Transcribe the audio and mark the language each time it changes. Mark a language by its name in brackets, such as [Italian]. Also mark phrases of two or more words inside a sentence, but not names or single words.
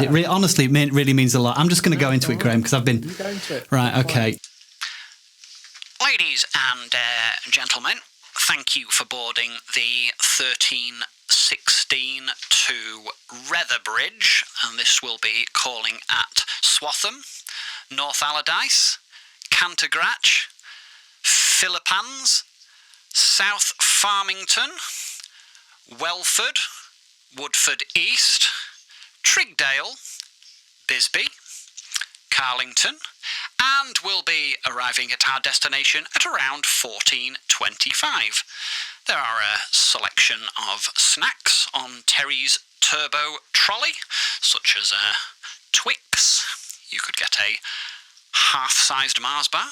[English] It honestly really means a lot. I'm just going to go into it, Graham, because I've been. You go into it. Right. Okay. Ladies and gentlemen, thank you for boarding the 1316 to Retherbridge, and this will be calling at Swatham, North Allardyce, Cantergratch, Philippans, South Farmington, Welford, Woodford East, Trigdale, Bisbee, Carlington, and we'll be arriving at our destination at around 14:25. There are a selection of snacks on Terry's Turbo Trolley, such as Twix. You could get a half-sized Mars bar.